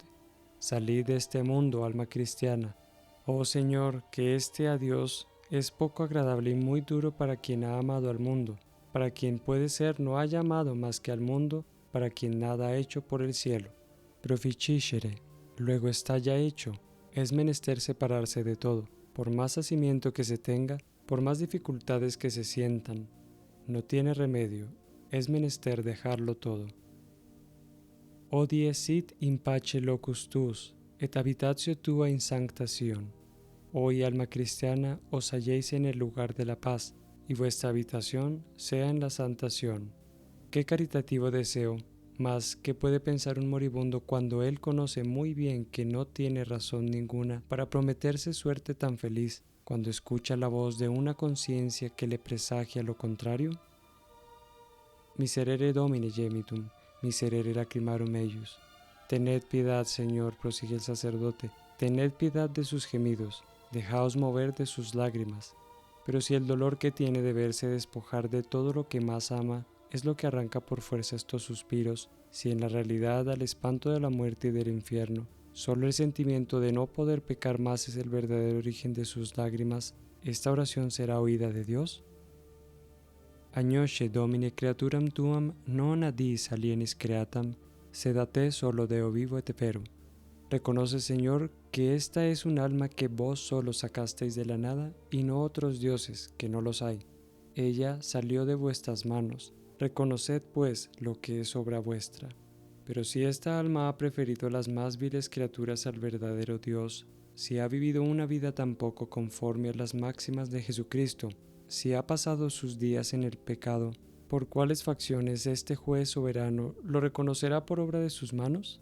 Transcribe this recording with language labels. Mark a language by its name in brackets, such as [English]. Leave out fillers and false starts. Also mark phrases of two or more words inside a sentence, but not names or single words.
[Spanish] Salid de este mundo, alma cristiana. Oh Señor, que este adiós es poco agradable y muy duro para quien ha amado al mundo, para quien puede ser no haya amado más que al mundo, para quien nada ha hecho por el cielo. Proficiscere, luego está ya hecho, es menester separarse de todo, por más hacimiento que se tenga, por más dificultades que se sientan. No tiene remedio, es menester dejarlo todo. [Latin] Hodie sit in pace locus tuus, et habitatio tua in sancta Sion. [Spanish] Hoy, alma cristiana, os halléis en el lugar de la paz, y vuestra habitación sea en la santa Sion. Qué caritativo deseo, mas ¿qué puede pensar un moribundo cuando él conoce muy bien que no tiene razón ninguna para prometerse suerte tan feliz, cuando escucha la voz de una conciencia que le presagia lo contrario? [Latin] Miserere Domine gemitum, miserere lacrimarum eius. [Spanish] Tened piedad, Señor, prosigue el sacerdote, tened piedad de sus gemidos, dejaos mover de sus lágrimas. Pero si el dolor que tiene de verse despojar de todo lo que más ama es lo que arranca por fuerza estos suspiros, si en la realidad al espanto de la muerte y del infierno, solo el sentimiento de no poder pecar más es el verdadero origen de sus lágrimas, ¿esta oración será oída de Dios? [Latin] Agnosce Domine creaturam tuam non a diis alienis creatam, sed a te solo Deo vivo et vero. [Spanish] Reconoce, Señor, que esta es un alma que vos solo sacasteis de la nada y no otros dioses, que no los hay. Ella salió de vuestras manos. Reconoced, pues, lo que es obra vuestra. Pero si esta alma ha preferido las más viles criaturas al verdadero Dios, si ha vivido una vida tan poco conforme a las máximas de Jesucristo, si ha pasado sus días en el pecado, ¿por cuáles facciones este juez soberano lo reconocerá por obra de sus manos?